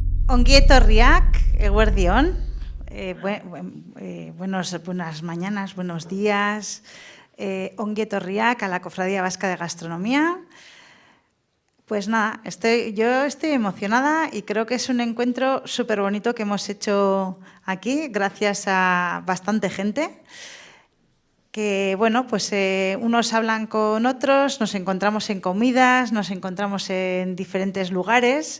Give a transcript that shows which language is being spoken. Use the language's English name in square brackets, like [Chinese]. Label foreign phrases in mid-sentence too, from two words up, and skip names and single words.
[Basque] Ongi etorriak, eguerdion, [Spanish] buenas mañanas, buenos días. [Basque] Ongi etorriak [Spanish] a la Cofradía Vasca de Gastronomía. Pues nada, yo estoy emocionada y creo que es un encuentro súper bonito que hemos hecho aquí, gracias a bastante gente. Que bueno, pues unos hablan con otros, nos encontramos en comidas, nos encontramos en diferentes lugares.